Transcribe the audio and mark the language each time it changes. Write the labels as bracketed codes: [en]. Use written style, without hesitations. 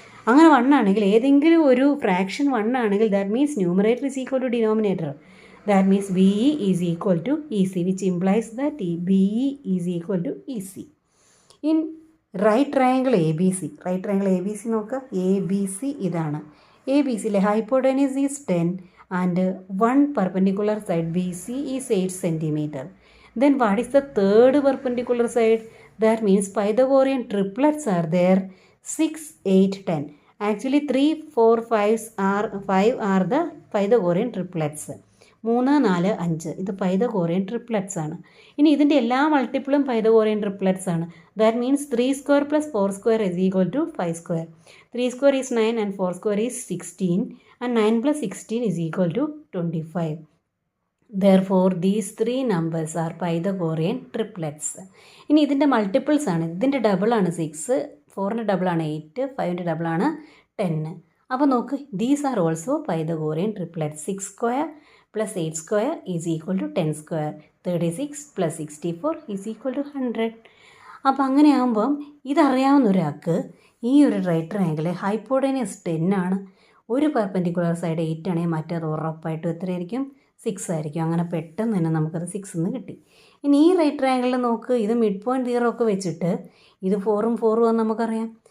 [ml] അങ്ങനെ 1 ആണെങ്കിൽ ഏതെങ്കിലും ഒരു ഫ്രാക്ഷൻ 1 ആണെങ്കിൽ [en] That means numerator is equal to denominator. That means B E is equal to E C, which implies that B E is equal to E C. [ml] In right triangle A B C, right triangle A B C നോക്കുക, A B C ഇതാണ്. [en] A B സിയിലെ hypotenuse is 10 and one perpendicular side BC is 8 centimeter. Then what is the third perpendicular side? That means Pythagorean triplets are there, 6, 8, 10. Actually 3, 4, 5 are the Pythagorean triplets. [ml] 3, 4, 5 ഇത് Pythagorean triplets ആണ്. ഇനി ഇതിൻ്റെ എല്ലാ മൾട്ടിപ്പിളും Pythagorean triplets ആണ്. [en] That means 3 square plus 4 square is equal to 5 square. 3 square is 9 and 4 square is 16 and 9 plus 16 is equal to 25. Therefore these 3 numbers are Pythagorean triplets. [ml] ഇനി ഇതിൻ്റെ multiples ആണ്, ഇതിൻ്റെ ഡബിൾ ആണ് 6, 4ൻ്റെ ഡബിൾ ആണ് 8, 5ൻ്റെ ഡബിൾ ആണ് 10. അപ്പോൾ നോക്ക്, [en] These are also Pythagorean triplets. 6 square plus 8 square is equal to 10 square. 36 plus 64 is equal to 100. [ml] അപ്പോൾ അങ്ങനെയാകുമ്പം ഇതറിയാവുന്ന ഒരാൾക്ക് ഈ ഒരു റൈറ്റ് ട്രയാങ്കിൾ ഹൈപ്പോട്ടനസ് 10 ആണ്, ഒരു പെർപെൻഡിക്കുലർ സൈഡ് 8 ആണെങ്കിൽ മറ്റേത് ഉറപ്പായിട്ടും എത്രയായിരിക്കും, 6 ആയിരിക്കും. അങ്ങനെ പെട്ടെന്ന് തന്നെ നമുക്കത് 6 എന്ന് കിട്ടി. ഇനി ഈ റൈറ്റ് ട്രയാങ്കിളിൽ നോക്ക്, ഇത് മിഡ് പോയിൻറ്റ് 0 ഒക്കെ വെച്ചിട്ട് ഇത് 4ഉം 4ഉം എന്ന് നമുക്കറിയാം.